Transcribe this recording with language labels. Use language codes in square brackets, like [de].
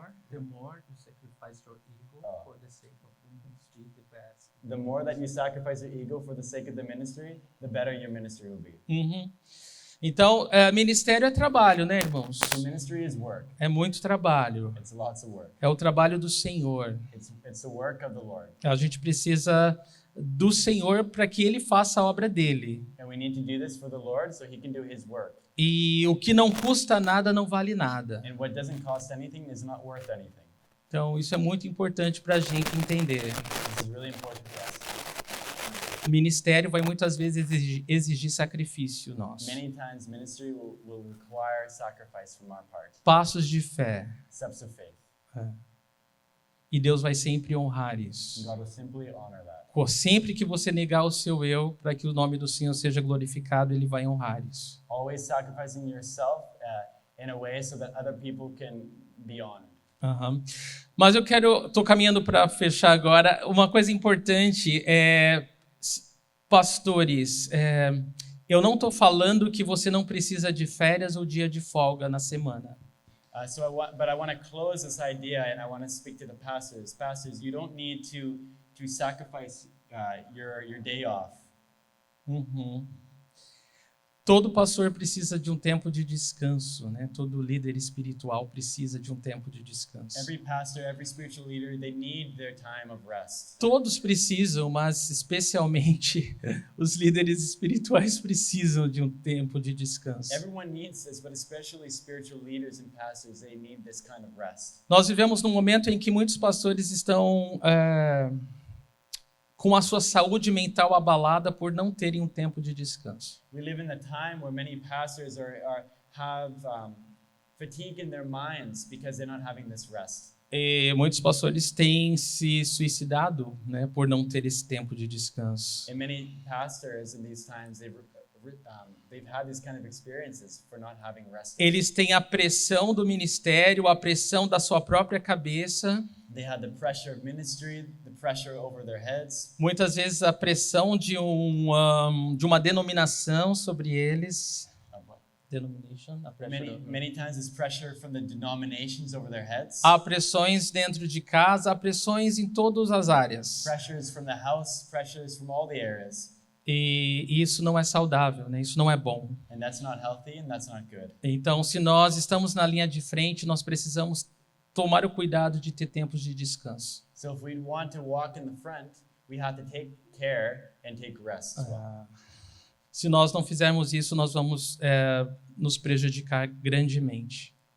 [en] The more you sacrifice your ego for the sake of the ministry, the best. The more that you sacrifice your ego for the sake of the ministry, the better your ministry will be. [pt] Então, ministério é trabalho, né, irmãos? [en] So ministry is work. [pt] É muito trabalho. [en] It's lots of work. [pt] É o trabalho do Senhor. [en] It's the work of the Lord. [pt] A gente precisa do Senhor para que Ele faça a obra dele. [en] And we need to do this for the Lord so He can do His work. [pt] E o que não custa nada não vale nada. [en] And what doesn't cost anything is not worth anything. [pt] Então, isso é muito importante para a gente entender. [en] This is really important for us. [pt] O ministério vai muitas vezes exigir sacrifício nosso. [en] Many times ministry will require sacrifice from our part. [pt] Passos de fé. [en] Steps of faith. [pt] E Deus vai sempre honrar isso. [en] God will simply honor that. [pt] Sempre que você negar o seu eu para que o nome do Senhor seja glorificado, Ele vai honrar isso. [en] Always sacrificing yourself in a way so that other people can be honored. [pt] Mas estou caminhando para fechar agora. Uma coisa importante é, pastores, eu não estou falando que você não precisa de férias ou dia de folga na semana. [en] But I want to close this idea, and I want to speak to the pastors. Pastors, you don't need to sacrifice your day off. [pt] Todo pastor precisa de um tempo de descanso, né? Todo líder espiritual precisa de um tempo de descanso. [en] Every pastor, every spiritual leader, they need their time of rest. [pt] Todos precisam, mas especialmente os líderes espirituais precisam de um tempo de descanso. [en] Everyone needs this, but especially spiritual leaders and pastors, they need this kind of rest. [pt] Nós vivemos num momento em que muitos pastores estão com a sua saúde mental abalada por não terem um tempo de descanso. [en] We live in a time where many pastors have fatigue in their minds because they're not having this rest. [pt] E muitos pastores têm se suicidado, né, por não ter esse tempo de descanso. [en] And many pastors in these times they've had these kind of experiences for not having rest. [pt] Eles têm a pressão do ministério, a pressão da sua própria cabeça. [en] They had the pressure of ministry, the pressure over their heads. [pt] Muitas vezes a pressão de uma denominação sobre eles. [en] Denomination, a Many times it's pressure from the denominations over their heads. [pt] Há pressões dentro de casa, há pressões em todas as áreas. [en] Pressures from the house, pressures from all the areas. [pt] E isso não é saudável, né? Isso não é bom. [en] And that's not healthy and that's not good. [pt] Então, se nós estamos na linha de frente, nós precisamos tomar o cuidado de ter tempos de descanso. [en] So if we want to walk in the front, we have to take care and take rest as well. [pt] Se nós não fizermos isso, nós vamos nos prejudicar grandemente.